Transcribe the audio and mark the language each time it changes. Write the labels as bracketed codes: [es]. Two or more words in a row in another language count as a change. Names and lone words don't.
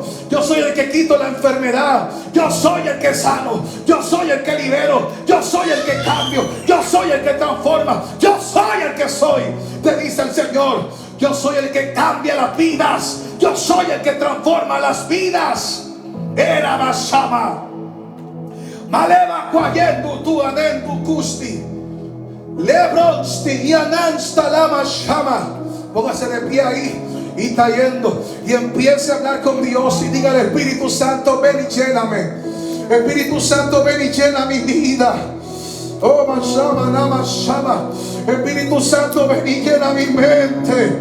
[es] Yo soy el que quito la enfermedad. Yo soy el que sano. Yo soy el que libero. Yo soy el que cambio. Yo soy el que transforma. Yo soy el que soy, te dice el Señor. Yo soy el que cambia las vidas. Yo soy el que transforma las vidas. era basama. Maleva kwayendo tu anendu kusti. Lebronsti y anansta lama shama. Póngase de pie ahí y está yendo. Y empiece a hablar con Dios y diga al Espíritu Santo, ven y lléname. Espíritu Santo, ven y llena mi vida. Oh, mashama, namashama. Espíritu Santo, ven y llena mi mente.